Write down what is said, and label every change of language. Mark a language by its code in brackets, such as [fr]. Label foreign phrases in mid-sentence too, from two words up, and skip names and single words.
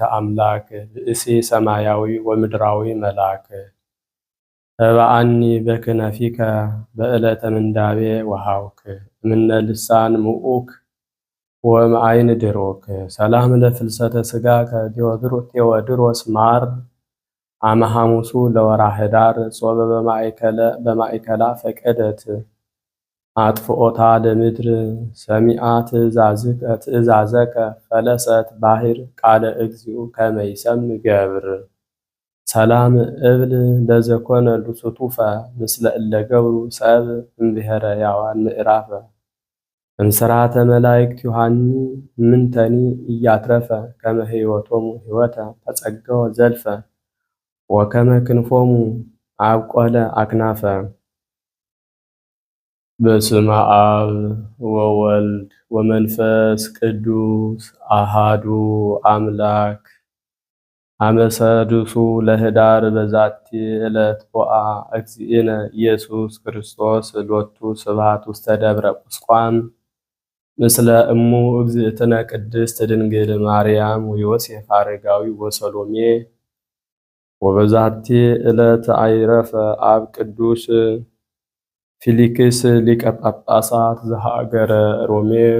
[gez] አምላክ ብእሲ ሰማያዊ ወምድራዊ መልአክ ተባአኒ በክነፊከ በዕለተ ምንዳቤ ወሃውክ እምነ ልሳን ምዑክ ወእምአይን ድሮክ ሰላም ለፍልሰተ ሥጋ ቴዎድሮስ ማር አመ ሐሙሱ ለወርኃ ኅዳር ጾበ በማእከላ ፈቀደት አጥፍኦታ ለምድር ሰሚአ ትእዛዘከ ፈለሰት ባሕር ቃለ እግዚኡ ከመ ይሰምዕ ገብር ሰላም እብል ለዘኮነ ሉስቱፈ ምስለ እለ ገብሩ ሰብ እምብሔረ ሕያዋን ምዕራፈ እምስራተ መላእክት ዮሐኒ ምንተኒ እያትረፈ ከመ ሕይወቶሙ ሕይወተ ተጸገወ ዘልፈ ወከመ ክንፎሙ አብቆለ አክናፈ። በስመ አብ ወወልድ ወመንፈስ ቅዱስ አሃዱ አምላክ አመ ሰዱሱ ለኅዳር በዛቲ ዕለት ቦአ እግዚእነ ኢየሱስ ክርስቶስ ሎቱ ስብሐት ውስተ ደብረ ቁስቋም ምስለ እሙ እግዝእትነ ቅድስት ድንግል ማርያም ወዮሴፍ አረጋዊ ወሰሎሜ። ወበዛቲ ዕለት አይረፈ አብ ቅዱስ ፊሊክስ ሊቀ ጳጳሳት ዘሀገረ ሮሜ።